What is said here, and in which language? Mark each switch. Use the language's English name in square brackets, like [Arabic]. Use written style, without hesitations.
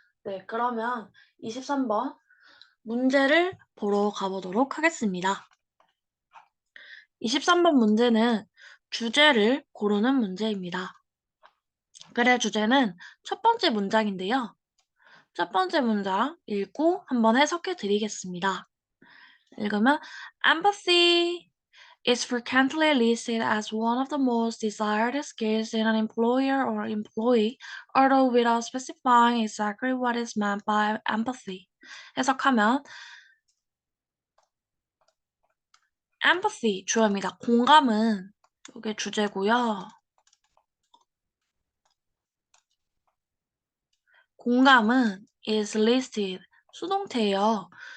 [Korean] 네, 그러면 23번 문제를 보러 가보도록 하겠습니다. 23번 문제는 주제를 고르는 문제입니다. 글의 주제는 첫 번째 문장인데요. 첫 번째 문장 읽고 한번 해석해 드리겠습니다. 읽으면 [English] empathy is frequently listed as one of the most desired skills in an employer or employee, although without specifying exactly what is meant by empathy. [Korean] 해석하면 empathy 주어입니다. 공감은 이게 주제고요. 공감은 is listed 수동태예요.